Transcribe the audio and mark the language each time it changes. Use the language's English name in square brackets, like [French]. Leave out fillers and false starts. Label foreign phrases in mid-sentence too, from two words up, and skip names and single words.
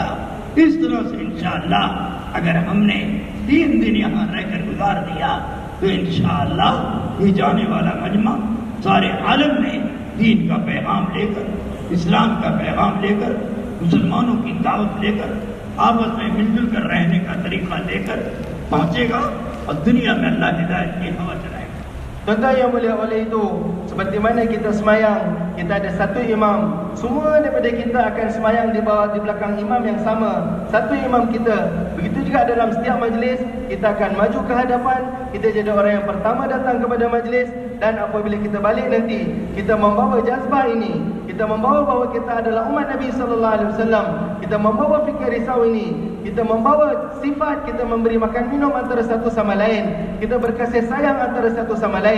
[Urdu] اس طرح سے ان شاء اللہ اگر ہم نے 3 دن یہاں رہ کر گزار دیا تو ان شاء اللہ یہ جانے والا مجمع سارے عالم میں دین کا پیغام لے کر، اسلام کا پیغام لے کر، مسلمانوں کی دعوت لے کر، آپس میں مل جل کر رہنے کا طریقہ لے کر پہنچے گا اور دنیا میں اللہ ہدایت کی ہوا چلائے گا. [Malay] Tuan-tuan yang mulia, oleh itu seperti mana kita semayang, kita ada satu imam. Semua daripada kita akan semayang di belakang imam yang sama, satu imam kita. Begitu juga dalam setiap majlis, kita akan maju ke hadapan, kita jadi orang yang pertama datang kepada majlis, dan apabila kita balik nanti, kita membawa jazbah ini, kita membawa bahawa kita adalah umat Nabi [Arabic] صلى الله عليه وسلم, [Malay] kita membawa fikir risau ini, kita membawa sifat kita memberi makan minum antara satu sama lain, kita berkasih sayang antara satu sama lain.